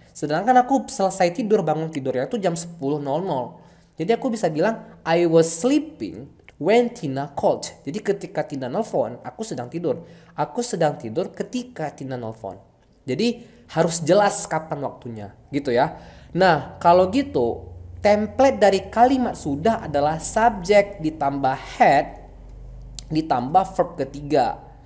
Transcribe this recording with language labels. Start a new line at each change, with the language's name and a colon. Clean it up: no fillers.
Indonesian: Sedangkan aku selesai tidur, bangun tidurnya itu jam 10.00. Jadi aku bisa bilang
English: I was sleeping when Tina called.
Indonesian: Jadi ketika Tina nelfon, aku sedang tidur. Aku sedang tidur ketika Tina nelfon. Jadi harus jelas kapan waktunya, gitu ya. Nah, kalau gitu template dari kalimat sudah adalah subjek ditambah had ditambah verb ketiga.